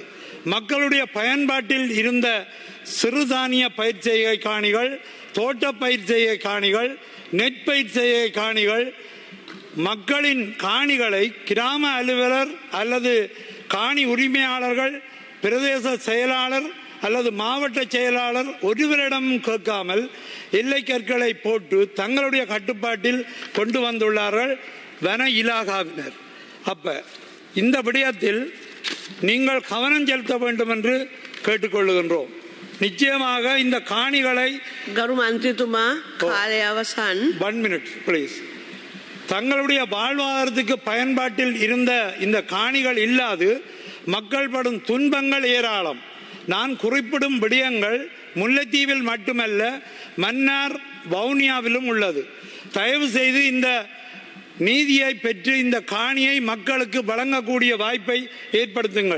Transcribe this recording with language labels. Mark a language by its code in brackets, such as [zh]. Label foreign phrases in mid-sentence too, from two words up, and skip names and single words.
[ta] மக்களுடைய பயன்பாட்டில் இருந்த சிறுதானிய பயிர் செய்கை காணிகள், தோட்ட பயிர் செய்கை காணிகள், நெற்பயிர் செய்கை காணிகள், மக்களின் காணிகளை கிராம அலுவலர் அல்லது காணி உரிமையாளர்கள், பிரதேச செயலாளர் அல்லது மாவட்ட செயலாளர் ஒருவரிடம் கேட்காமல் எல்லை கற்களை போட்டு தங்களுடைய கட்டுப்பாட்டில் கொண்டு வந்துள்ளார்கள் வன இலாகாவினர். அப்ப இந்த விடயத்தில் நீங்கள் கவனம் செலுத்த வேண்டும் என்று கேட்டுக்கொள்ளுகின்றோம். நிச்சயமாக இந்த காணிகளை [si] ගරු මන්ත්‍රීතුමා කාලය අවසන්. [en] 1 minute please. [ta] தங்களுடைய வாழ்வாதாரத்துக்கு பயன்பாட்டில் இருந்த இந்த காணிகள் இல்லாது மக்கள் படும் துன்பங்கள் ஏராளம். நான் குறிப்பிடும் விடயங்கள் முல்லைத்தீவில் மட்டுமல்ல, மன்னார் வவுனியாவிலும் உள்ளது. தயவு செய்து இந்த நீதியை பெற்று இந்த காணியை மக்களுக்கு வழங்கக்கூடிய வாய்ப்பை ஏற்படுத்துங்கள்.